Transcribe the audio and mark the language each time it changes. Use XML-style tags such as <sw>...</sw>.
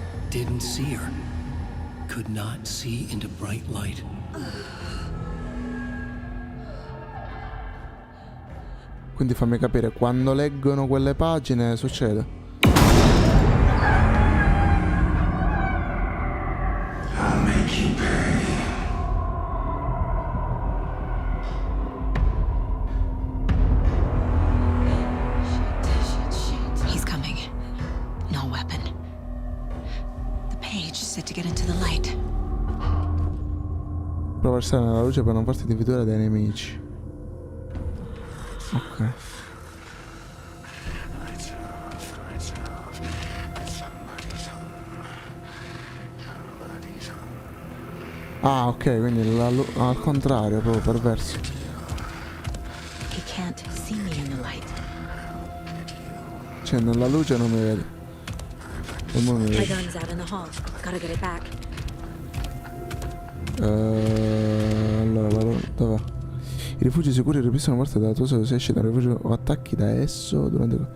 <en>Didn't see her. Could not see into bright light.</en> <it>Quindi fammi capire, quando leggono quelle pagine succede.</it> <en>I'll make you pay. He's coming. No weapon. The page is set to get into the light.</en> <it>Prova a stare nella luce per non farti individuare dai nemici. Ok. Ah, ok, quindi al contrario, proprio perverso.</it> <en>He can't see me in the light.</en> <it>Cioè, nella luce non mi vedi. E mo mi</it> <en>My</en> <it>vedi.</it> <en>gun's out in the hall. Gotta get it back.</en> <it>Allora, dov'è? I rifugi sicuri ripristano parte della tua se esci dal rifugio o attacchi da esso durante...</it>